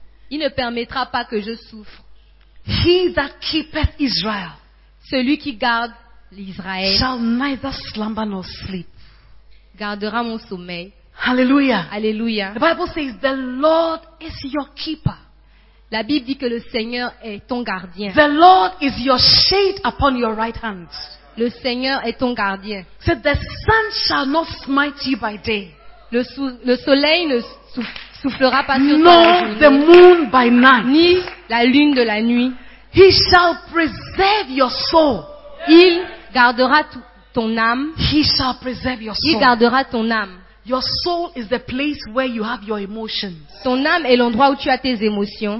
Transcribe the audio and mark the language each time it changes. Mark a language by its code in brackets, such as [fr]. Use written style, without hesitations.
[fr] Il ne permettra pas que je souffre. [en] He that keepeth Israel. [fr] Celui qui garde l'Israël. [en] Shall neither slumber nor sleep. [fr] Gardera mon sommeil. Hallelujah. Hallelujah. [en] The Bible says the Lord is your keeper. [fr] La Bible dit que le Seigneur est ton gardien. [en] The Lord is your shade upon your right hand. [fr] Le Seigneur est ton gardien. [en] So the sun shall not smite you by day. [fr] Le soleil ne soufflera pas sur toi. [en] Nor the moon by night. [fr] Ni la lune de la nuit. [en] He shall preserve your soul. [fr] Il gardera ton âme. [en] He shall preserve your soul. [fr] Il gardera ton âme. [en] Your soul is the place where you have your emotions. [fr] Ton âme est l'endroit où tu as tes émotions.